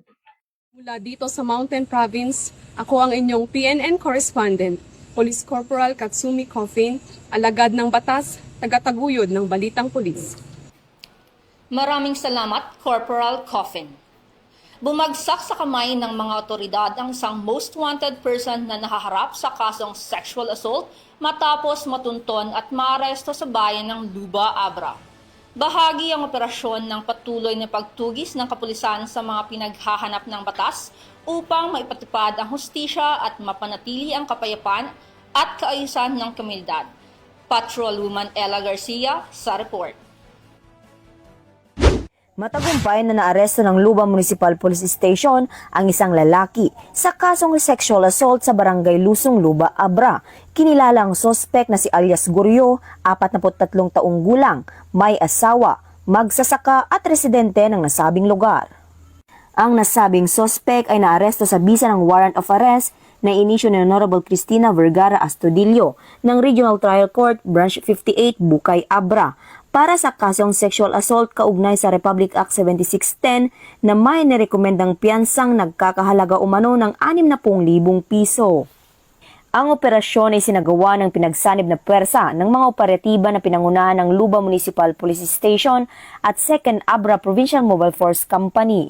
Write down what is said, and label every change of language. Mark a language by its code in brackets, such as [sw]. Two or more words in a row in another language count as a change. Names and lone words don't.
[tl] Mula dito sa Mountain Province, ako ang inyong PNN correspondent, Police Corporal Katsumi Coffin, alagad ng batas, tagataguyod ng Balitang Pulis. Maraming salamat, Corporal Coffin. Bumagsak sa kamay ng mga otoridad ang isang [en] most wanted person [tl] na nahaharap sa kasong [en] sexual assault [tl] matapos matunton at maaresto sa bayan ng Luba, Abra. Bahagi ang operasyon ng patuloy na pagtugis ng kapulisan sa mga pinaghahanap ng batas upang maipatupad ang hustisya at mapanatili ang kapayapaan at kaayusan ng komunidad. Patrolwoman Ella Garcia sa report. Matagumpay na naaresto ng Luba Municipal Police Station ang isang lalaki sa kasong [en] sexual assault [tl] sa barangay Lusong Luba, Abra. Kinilala ang sospek na si alias Guryo, 43 taong gulang, may asawa, magsasaka at residente ng nasabing lugar. Ang nasabing sospek ay naaresto sa bisa ng [en] warrant of arrest [tl] na inisyu ni Honorable Cristina Vergara Astudillo ng Regional Trial Court Branch 58 Bukay, Abra para sa kasong [en] sexual assault [tl] kaugnay sa Republic Act 7610 na may nirekomendang piyansang nagkakahalaga umano ng 60,000 piso. Ang operasyon ay sinagawa ng pinagsanib na pwersa ng mga operatiba na pinangunahan ng Luba Municipal Police Station at 2nd Abra Provincial Mobile Force Company.